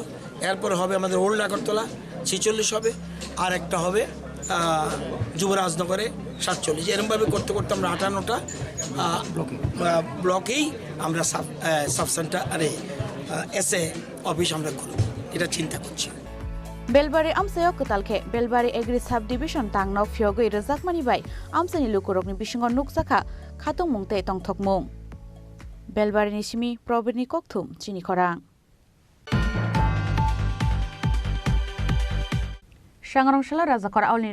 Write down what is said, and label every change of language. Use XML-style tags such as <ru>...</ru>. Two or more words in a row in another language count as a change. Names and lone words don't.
<bn>এরপর হবে আমাদের ওল্ড আগরতলা 46 হবে, আর একটা হবে যুবরাজনগরে 47। এরকমভাবে করতে করতে আমরা 58টা ব্লকেই আমরা</bn> <en>sub centre SA office</en> <bn>আমরা করব, এটা চিন্তা করছি।</bn> <trp>বেলবারি আমসাयाव कतालखे बेलबारि</trp> <en>agri sub division</en> <trp>तांनाव फियोगै रोजाकमानि बाय आमसानि लुकुरकनि बिसिङाव नुकजाखा खाtung मुंते तंथकमुं बेलबारिनि सिमि प्रबिरनि ककथुम चिनि खरां सांग्रांशाला राजाखर आवलनि</trp>